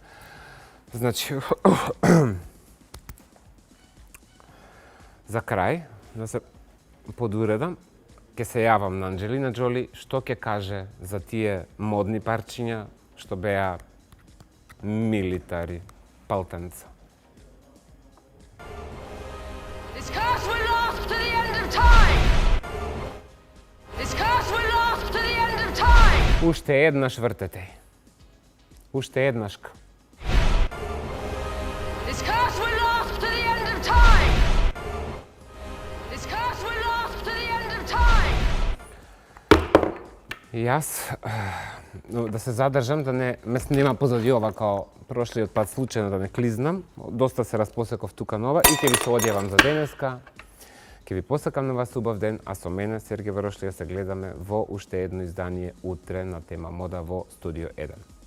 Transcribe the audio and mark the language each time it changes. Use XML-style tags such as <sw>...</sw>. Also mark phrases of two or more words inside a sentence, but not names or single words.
<mk>Значи, за крај, да се подуредам, ќе се јавам на Анџелина Џоли што ќе каже за тие модни парчиња што беа милитари палтенца.</mk> <en>This curse will last to the end of time. This curse will last to the end of time.</en> <mk>Уште еднаш вртете. Уште еднашка.</mk> <en>This curse will last to the end of time. This curse will last to the end of time.</en> <mk>И јас да се задржам, да ме снима позади ова као прошлиот пат случајно да не клизнам. Доста се распосеков тука нова и ќе ви се одјавам за денеска. Ќе ви посакам на вас убав ден, а со мене Сергеј Варошлија се гледаме во уште едно издание утре на тема мода во Студио 1.</mk>